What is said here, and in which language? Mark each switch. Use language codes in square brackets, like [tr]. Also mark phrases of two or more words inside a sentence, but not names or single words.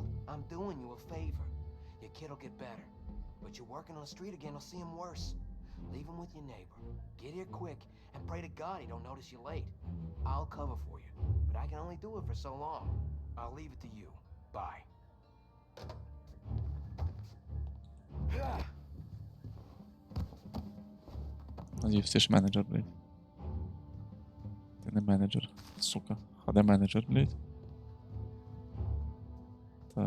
[en] I'm doing you a favor. Your kid'll get better. But you're working on the street again, will see him worse. Leave him with your neighbor. Get here quick and pray to God he don't notice you late. I'll cover for you, but I can only do it for so long. I'll leave it to you. Bye. [uk] Надіюсь, ти ж менеджер, блядь. Ти не менеджер, сука. А де менеджер, блядь? Так.